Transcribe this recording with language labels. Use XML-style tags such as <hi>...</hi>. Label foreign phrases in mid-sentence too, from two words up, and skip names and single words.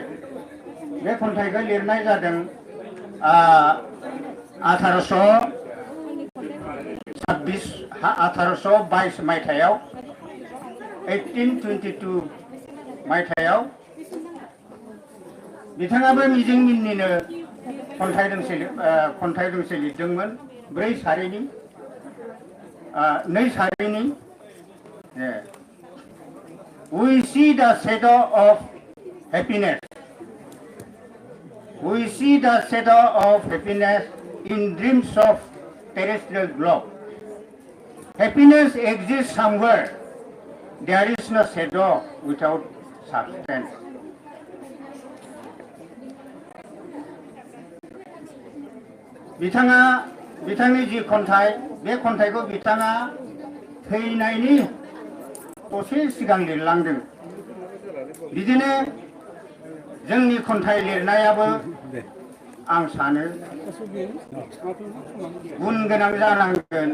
<brx>बे खन्थाइखौ लिरनाय जादों 1822 मायथाइयाव 1822 मायथाइयाव बिथाङाबो मिजिंमोननिनो खन्थाइ दोंसे लिरदोंमोन। 4 सारिनि 2 सारिनि</brx> <en>We see the shadow of happiness. We see the shadow of happiness in dreams of terrestrial globe. Happiness exists somewhere. There is no shadow without substance.</en> <brx>बिथांनि जि खन्थाइ, बे खन्थाइखौ बिथाङा थैनायनि दसे सिगां लिरलांदों। बिदिनो जोंनि खन्थाइ लिरनायाबो आं सानो गुन गोनां जानांगोन।</brx>